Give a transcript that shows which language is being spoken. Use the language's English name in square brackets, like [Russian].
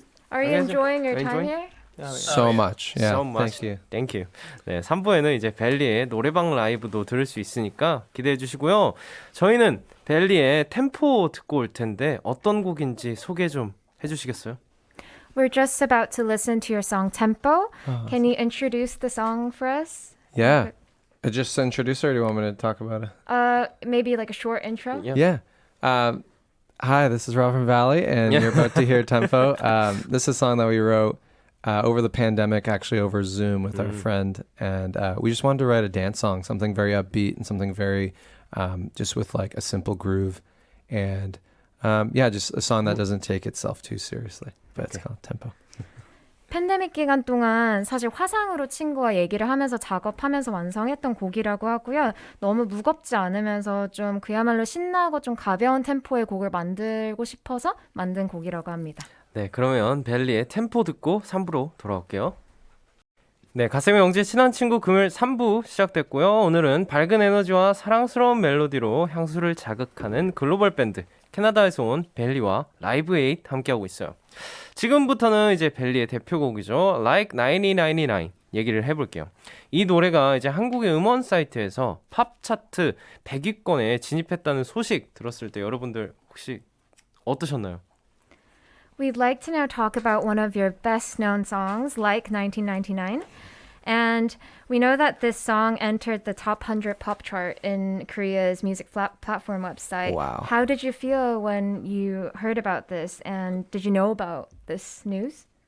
[English] Are you Are you enjoying your enjoying? time here? So much. Yeah, So much. thank you. Thank you. [Korean] 네, 3부에는 이제 벨리의 노래방 라이브도 들을 수 있으니까 기대해 주시고요. 저희는 벨리의 템포 듣고 올 텐데 어떤 곡인지 소개 좀 해주시겠어요? [English] We're just about to listen to your song Tempo. Can you introduce the song for us? Yeah. Just introduce her. Or do you want me to talk about it? Maybe like a short intro. Yeah. Yeah. Hi, this is Rob from Valley, and you're about to hear Tempo. This is a song that we wrote over the pandemic, actually over Zoom with our friend. And we just wanted to write a dance song, something very upbeat and something very just with like a simple groove. And yeah, just a song that doesn't take itself too seriously. But it's called Tempo. [Korean] 팬데믹 기간 동안 사실 화상으로 친구와 얘기를 하면서 작업하면서 완성했던 곡이라고 하고요. 너무 무겁지 않으면서 좀 그야말로 신나고 좀 가벼운 템포의 곡을 만들고 싶어서 만든 곡이라고 합니다. 네, 그러면 벨리의 템포 듣고 3부로 돌아올게요. 네, 가슴의 영재 친한 친구 금요일 3부 시작됐고요. 오늘은 밝은 에너지와 사랑스러운 멜로디로 향수를 자극하는 글로벌 밴드 캐나다에서 온 벨리와 라이브 에잇 함께하고 있어요. 지금부터는 이제 벨리의 대표곡이죠. Like 1999 얘기를 해볼게요. 이 노래가 이제 한국의 음원 사이트에서 팝 차트 100위권에 진입했다는 소식 들었을 때 여러분들 혹시 어떠셨나요? [English] We'd like to now talk about one of your best known songs, Like 1999. And we know that this song entered the top 100 pop chart in Korea's music platform website. Wow. How did you feel when you heard about this? And did you know about this news?